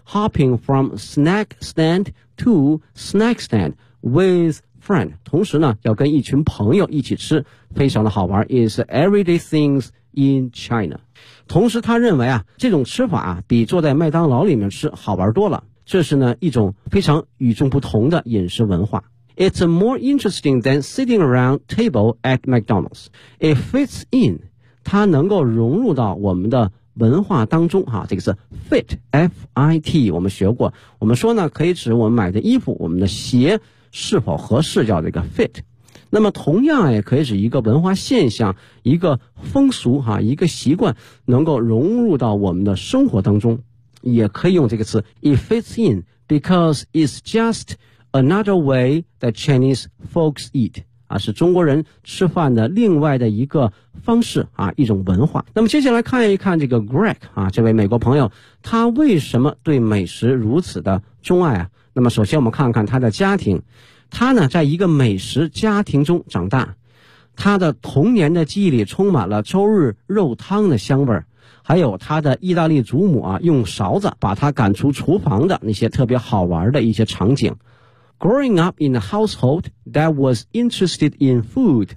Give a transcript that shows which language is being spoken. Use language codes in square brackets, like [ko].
[en] hopping from snack stand to snack stand with friend， [zh] 同时呢要跟一群朋友一起吃，非常的好玩。 [en] is everyday things in China， [zh] 同时他认为啊这种吃法啊比坐在麦当劳里面吃好玩多了，这是呢一种非常与众不同的饮食文化。 [en] It's more interesting than sitting around table at McDonald's. It fits in. [zh] 它能够融入到我们的文化当中哈，这个是 fit, F-I-T, 我们学过。我们说呢可以指我们买的衣服我们的鞋是否合适叫这个 fit。那么同样也可以指一个文化现象一个风俗哈一个习惯能够融入到我们的生活当中。也可以用这个词 [en] It fits in because it's justAnother way that Chinese folks eat [zh] 啊，是中国人吃饭的另外的一个方式啊，一种文化。那么接下来看一看这个 Greg 啊，这位美国朋友，他为什么对美食如此的钟爱啊？那么首先我们看看他的家庭，他呢在一个美食家庭中长大，他的童年的记忆里充满了周日肉汤的香味，还有他的意大利祖母啊用勺子把他赶出厨房的那些特别好玩的一些场景。 [en] Growing up in a household that was interested in food,